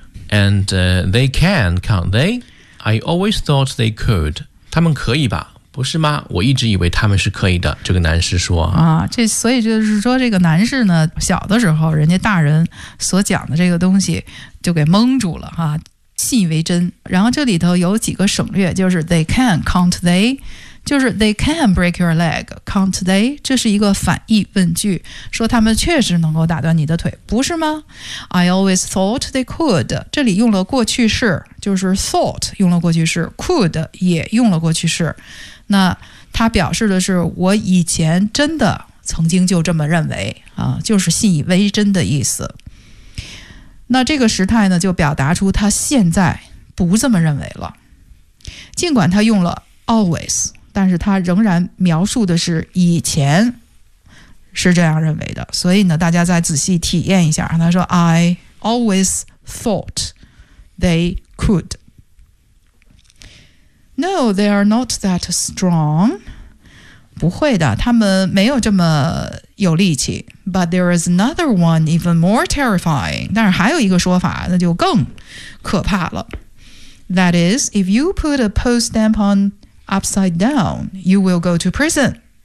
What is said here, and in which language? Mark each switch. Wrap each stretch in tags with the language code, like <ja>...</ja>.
<en>And they can, can't they? I always thought they could.</en> <zh>他们可以吧？不是吗？我一直以为他们是可以的。这个男士说啊，这所以就是说，这个男士呢，小的时候人家大人所讲的这个东西就给蒙住了哈。信以为真。然后这里头有几个省略，就是</zh> <en>they can, can't they? 就是 they can break your leg, can't they?</en> <zh>这是一个反义问句，说他们确实能够打断你的腿，不是吗？</zh> <en>I always thought they could,</en> <zh>这里用了过去式，就是 thought 用了过去式， could 也用了过去式，那它表示的是我以前真的曾经就这么认为，就是信以为真的意思。那这个时态呢就表达出他现在不这么认为了，尽管他用了 always， 但是他仍然描述的是以前是这样认为的，所以呢大家再仔细体验一下，他说</zh> <en>I always thought they could。 No, they are not that strong.</en> <zh>不会的，他们没有这么有力气。</zh> <en>But there is another one even more terrifying.</en> <zh>但是还有一个说法，那就更可怕了。</zh> <en>That is, if you put a post stamp on upside down, you will go to prison.</en>